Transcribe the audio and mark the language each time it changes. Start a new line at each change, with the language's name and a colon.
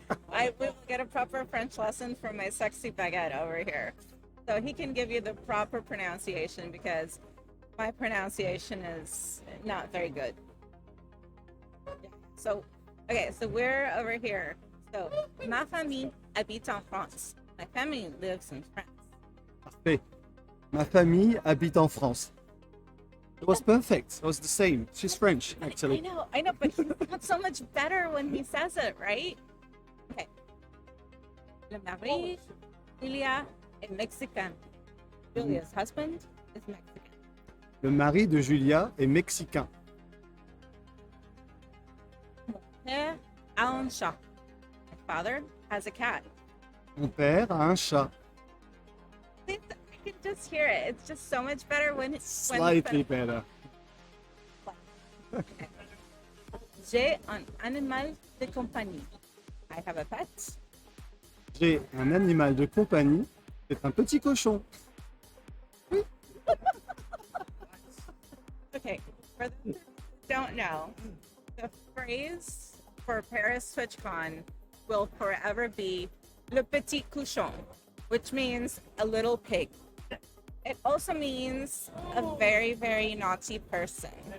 English: I will get a proper French lesson from my sexy baguette over here. So he can give you the proper pronunciation, because my pronunciation is not very good. So, okay, so we're over here.
French: So, ma famille habite en France.
English: My family lives in France.
French: Parfait. Ma famille habite en France.
English: It was perfect. It was the same. She's French, actually. I know, but he sounds so much better when he says it, right? Okay.
French: Le mari, Julia, est mexicain.
English: Julia's husband is Mexican.
French: Le mari de Julia est mexicain. Mon père a un chat.
English: My father has a cat.
French: Mon père a un chat.
English: I can just hear it. It's just so much better when it's Slightly better.
French: J'ai un animal de compagnie.
English: I have a pet.
French: J'ai un animal de compagnie. C'est un petit cochon.
English: Okay, for those who don't know, the phrase for Paris TwitchCon will forever be
French: le petit cochon,
English: which means a little pig. It also means a very, very naughty person.